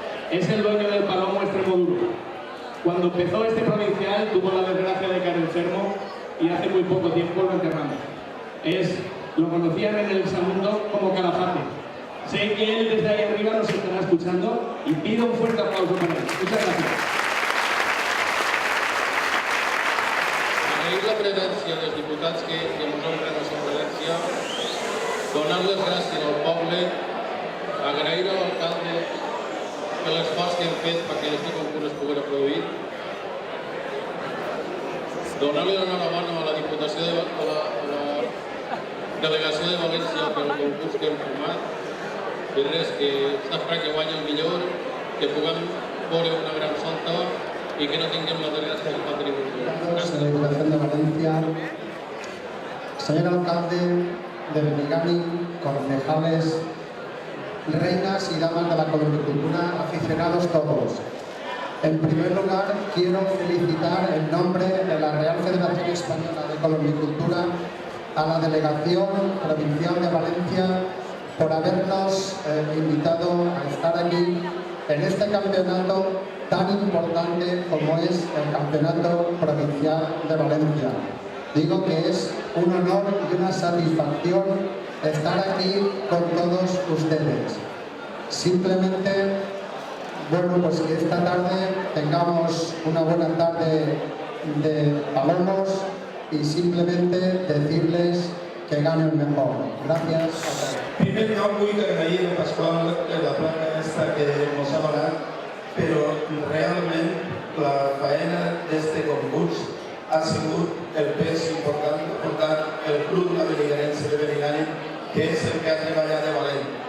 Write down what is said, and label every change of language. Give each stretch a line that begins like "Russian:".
Spanish: Es el dueño del Palomo Extremoduro. Cuando empezó este provincial tuvo la desgracia de caer enfermo y hace muy poco tiempo lo enterramos. Lo conocían en el Samundo como Calafate. Sé que él desde ahí arriba nos estará escuchando y pido un fuerte aplauso para él. Muchas gracias.
Catalan: Agrair la presència dels diputats que ens honren la seva presència, donar les gràcies al poble, agrair a l'alcalde per l'esforç que hem fet perquè aquest concurs es pogués produir, donar-li l'enhorabona a la Diputació a la Delegació de València per el concurs que hem format i res, que està esperant que guanyi el millor, que puguem veure una gran solta
Spanish: y que no tengamos la desgracia del patrimonio. De la Diputación de Valencia, señor alcalde de Benigari, concejales, reinas y damas de la columnicultura, aficionados todos. En primer lugar, quiero felicitar en nombre de la Real Federación Española de Columnicultura a la Delegación Provincial de Valencia por habernos invitado a estar aquí en este campeonato tan importante como es el Campeonato Provincial de Valencia. Digo que es un honor y una satisfacción estar aquí con todos ustedes. Simplemente, bueno, pues que esta tarde tengamos una buena tarde de palomos y simplemente decirles que gane el mejor. Gracias a todos.
Catalan: Primer lloc, vull agrair a Pasqual la placa aquesta que ens ha donat, però realment la faena d'este concurs ha sigut el pes important portar el Club La Benigarense de Benigari, que és el que ha treballat de valent.